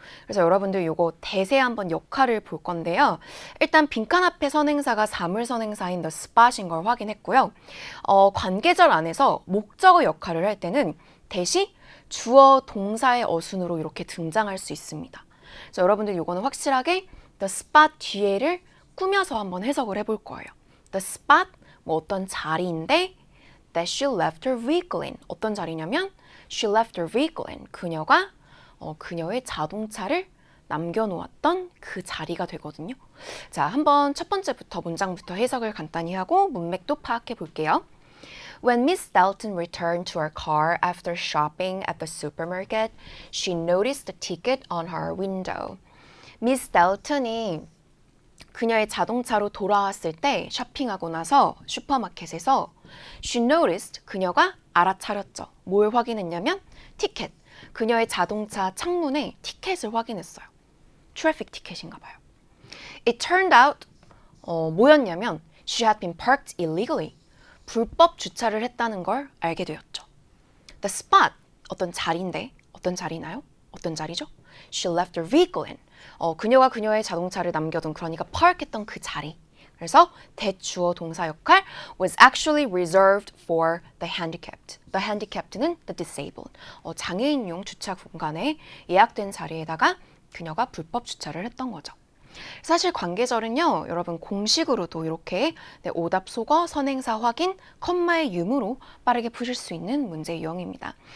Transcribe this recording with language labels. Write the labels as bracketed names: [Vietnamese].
[Korean] 그래서 여러분들 이거 대세 한번 역할을 볼 건데요. 일단 빈칸 앞에 선행사가 사물선행사인 the spot인 걸 확인했고요. 관계절 안에서 목적어 역할을 할 때는 대시 주어 동사의 어순으로 이렇게 등장할 수 있습니다. 그래서 여러분들 이거는 확실하게 the spot 뒤에를 꾸며서 한번 해석을 해볼 거예요. [English] The spot [Korean] 뭐 어떤 자리인데 [English] that she left her vehicle in [Korean] 어떤 자리냐면 [English] she left her vehicle in [Korean] 그녀가 그녀의 자동차를 남겨놓았던 그 자리가 되거든요. 자, 한번 첫 번째부터 문장부터 해석을 간단히 하고 문맥도 파악해 볼게요. [English] When Miss Dalton returned to her car after shopping at the supermarket, she noticed the ticket on her window. [Korean] Miss Dalton이 그녀의 자동차로 돌아왔을 때 쇼핑하고 나서 슈퍼마켓에서 [English] she noticed [Korean] 그녀가 알아차렸죠. 뭘 확인했냐면 티켓. 그녀의 자동차 창문에 티켓을 확인했어요. 트래픽 티켓인가 봐요. [English] It turned out [Korean] 뭐였냐면 [English] she had been parked illegally. [Korean] 불법 주차를 했다는 걸 알게 되었죠. The spot, 어떤 자리인데 어떤 자리나요? 어떤 자리죠? [English] She left her vehicle in. [Korean] 그녀가 그녀의 자동차를 남겨둔 그러니까 park했던 그 자리. 그래서 대주어 동사 역할 [English] was actually reserved for the handicapped. The handicapped는 the disabled. [Korean] 장애인용 주차 공간에 예약된 자리에다가 그녀가 불법 주차를 했던 거죠. 사실 관계절은요, 여러분 공식으로도 이렇게 오답 속어, 선행사 확인, 컴마의 유무로 빠르게 푸실 수 있는 문제 유형입니다.